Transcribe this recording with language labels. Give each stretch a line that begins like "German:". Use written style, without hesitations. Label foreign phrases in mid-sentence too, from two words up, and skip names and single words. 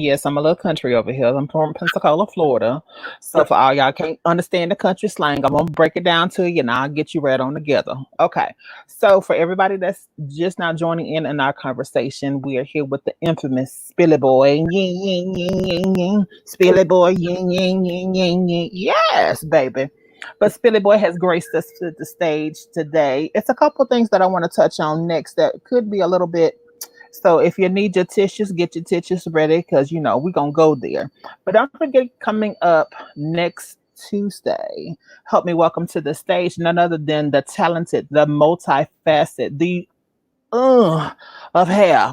English: Yes, I'm a little country over here. I'm from Pensacola, Florida. So for all y'all can't understand the country slang, I'm gonna break it down to you and I'll get you right on together. Okay. So for everybody that's just now joining in our conversation, we are here with the infamous Spilly Boy. Ying, ying, ying, ying, ying. Spilly Boy, ying, ying, ying, ying, ying. Yes, baby. But Spilly Boy has graced us to the stage today. It's a couple of things that I want to touch on next that could be a little bit. So if you need your tissues, get your tissues ready because we're gonna go there. But don't forget, coming up next Tuesday, help me welcome to the stage none other than the talented, the multifaceted, the of hair.